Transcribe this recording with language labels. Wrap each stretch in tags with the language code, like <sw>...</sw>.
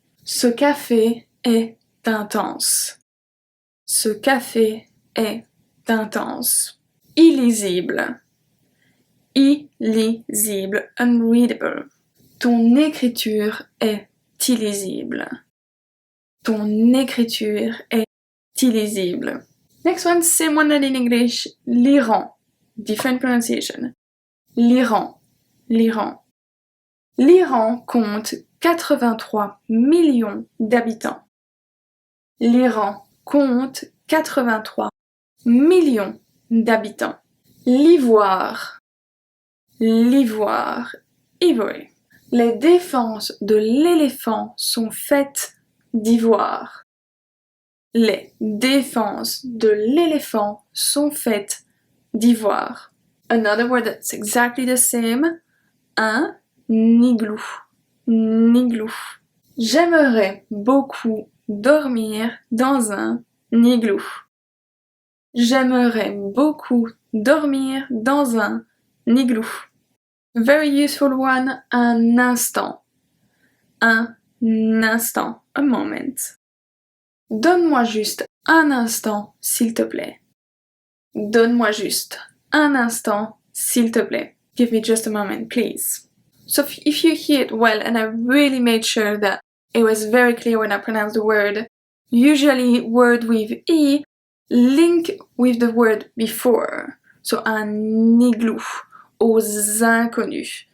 <fr>Ce café est intense. Ce café est intense. Illisible. Illisible, unreadable. Ton écriture est illisible. Ton écriture est illisible.</fr> <en>Next one, same one that in English, l'Iran. Different pronunciation. L'Iran. L'Iran.</en> <fr>L'Iran compte 83 millions d'habitants. L'Iran compte 83 millions d'habitants. L'ivoire. L'ivoire. Ivory. Les défenses de l'éléphant sont faites d'ivoire. Les défenses de l'éléphant sont faites d'ivoire.</fr> <en>Another word that's exactly the same, un igloo. Igloo.</en> <fr>J'aimerais beaucoup dormir dans un igloo. J'aimerais beaucoup dormir dans un igloo.</fr> <en>Very useful one, un instant. Un instant, a moment.</en> <fr>Donne-moi juste un instant, s'il te plaît. Donne-moi juste un instant, s'il te plaît.</fr> <en>Give me just a moment, please. So if you hear it well, and I really made sure that it was very clear when I pronounced the word, usually word with E link with the word before.</en> <fr>So un igloo, aux inconnus.</fr>